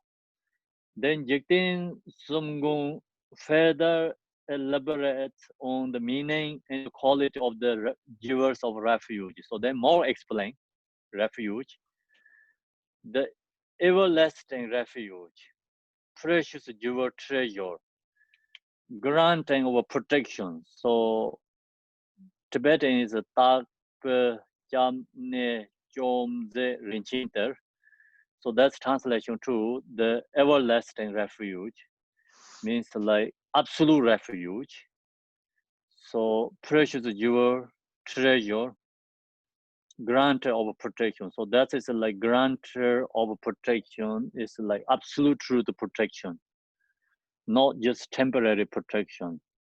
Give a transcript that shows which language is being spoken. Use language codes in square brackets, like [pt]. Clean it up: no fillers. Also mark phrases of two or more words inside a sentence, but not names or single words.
[en] Then Jigten Sumgung further elaborates on the meaning and quality of the givers of refuge. So then more explain refuge, the everlasting refuge, precious giver treasure, granting of protection. So Tibetan is a tak jam ne jom ze rinchinter. So that's translation to the everlasting refuge, means like absolute refuge. So precious jewel, treasure, grantor of protection. So that is like grantor of protection is like absolute truth protection, not just temporary protection.